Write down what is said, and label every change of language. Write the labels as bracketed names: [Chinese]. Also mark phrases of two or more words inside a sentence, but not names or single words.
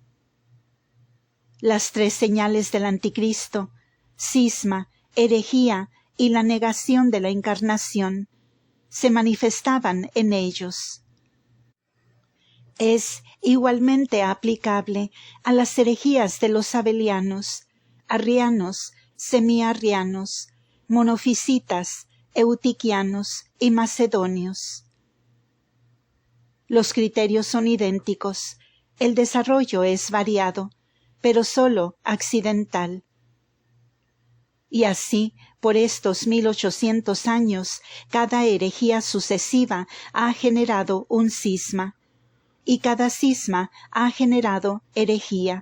[Spanish] Las tres señales del anticristo, cisma, herejía y la negación de la encarnación, se manifestaban en ellos. Es igualmente aplicable a las herejías de los sabelianos, arrianos, semiarrianos, monofisitas, eutiquianos y macedonios. Los criterios son idénticos, el desarrollo es variado, pero sólo accidental. Y así por estos 1800 años, cada herejía sucesiva ha generado un cisma, y cada cisma ha generado herejía.